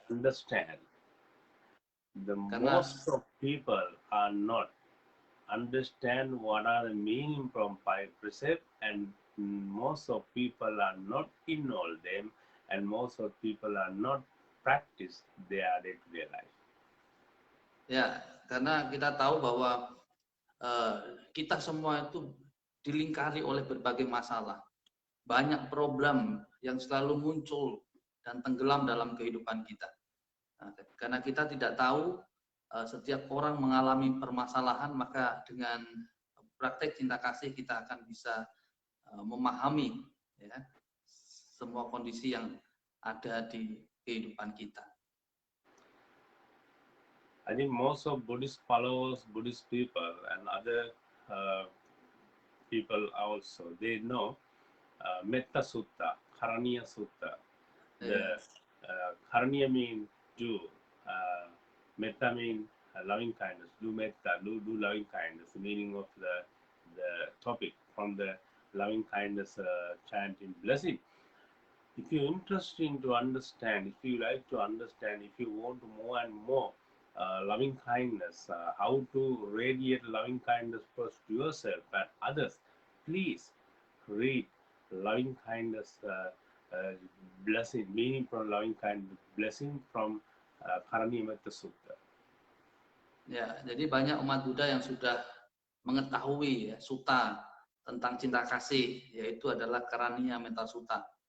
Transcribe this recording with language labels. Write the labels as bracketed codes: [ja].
[en] understand, the [id] karena [en] most of people are not understand what are the meaning from five precepts, and most of people are not in all them, and most of people are not practice their day-to-day life. [id] ya, karena kita tahu bahwa kita semua itu dilingkari oleh berbagai masalah. Banyak problem yang selalu muncul dan tenggelam dalam kehidupan kita. Nah, karena kita tidak tahu setiap orang mengalami permasalahan, maka dengan praktek cinta kasih kita akan bisa memahami, ya, semua kondisi yang ada di kehidupan kita. [en] I think most of Buddhist followers, Buddhist people, and other people also, they know Metta Sutta, Karaniya Sutta. The [id] Iya. [en] Karaniya mean do, metta mean loving kindness. Do metta, do loving kindness. The meaning of the topic from the loving kindness chanting blessing. If you're interested to understand, if you like to understand, if you want more and more loving kindness, how to radiate loving kindness first to yourself and others, please read loving kindness blessing, meaning from loving kindness, blessing from Karanimata Sutta. [id] Ya, jadi banyak umat Buddha yang sudah mengetahui ya, suta tentang cinta kasih, yaitu adalah Karaniya Metta Sutta.